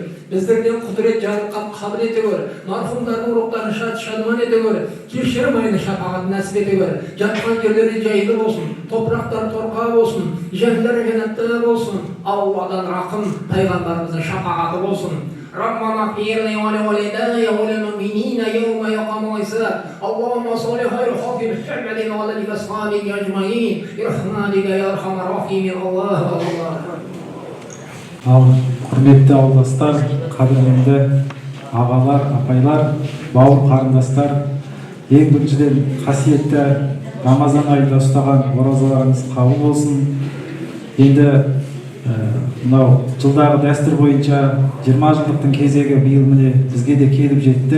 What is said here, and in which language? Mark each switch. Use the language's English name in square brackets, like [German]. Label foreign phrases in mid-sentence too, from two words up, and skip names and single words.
[Kazakh] Біздерден құдірет жарылқан қабыл ете гөр. Марқұмдардың рухтарын шад-шадыман ете гөр. Кешірім айны шапағатын нәсіп ете гөр. Жатқан жерлері жайлы болсын, топырақтар торқа болсын, жерлері жәннатта болсын. Алладан рақым, пайғамбарымыздың шапағаты болсын. [Arabic] ربنا اغفر لي ولوالدي وللمؤمنين يوم يقوم الحساب اللهم صل خير خاتم محمد وعلى اصحابه اجمعين برحمتك يا ارحم الراحمين الله الله. [Kazakh] Ал құрметті ауылдастар, қадірлемді ағалар, апайлар, бауыр қарындастар, ең біріншіден қасиетті Рамазан айында ұстаған оразаларыңыз қабыл болсын. Енді мынау жылдағы дәстүр бойынша 20 жылдықтың кезегі биыл міне бізге де келіп жетті.